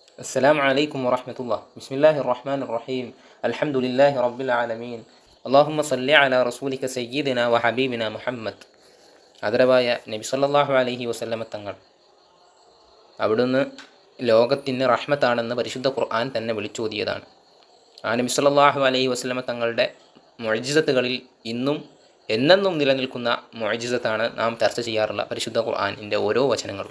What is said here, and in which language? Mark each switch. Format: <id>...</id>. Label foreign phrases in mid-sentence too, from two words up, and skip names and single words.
<ar>السلام عليكم ورحمة الله. بسم الله الرحمن الرحيم. الحمد لله رب العالمين. اللهم صل على رسولك سيدنا وحبيبنا മുഹമ്മദ്.</ar> <ml>ആദരവായ നബി</ml> <ar>صلى الله عليه وسلم</ar> <ml>തങ്ങൾ, അവിടുന്ന് ലോകത്തിന് റഹ്മത്താണെന്ന് പരിശുദ്ധ ഖുർആൻ തന്നെ വിളിച്ചോതിയതാണ്. ആ നബി</ml> <ar>صلى الله عليه وسلم</ar> <ml>തങ്ങളുടെ മുഅ്ജിസത്തുകളിൽ ഇന്നും എന്നെന്നും നിലനിൽക്കുന്ന മുഅ്ജിസത്താണ് നാം ചർച്ച ചെയ്യാറുള്ള പരിശുദ്ധ ഖുർആനിൻ്റെ ഓരോ വചനങ്ങളും.</ml>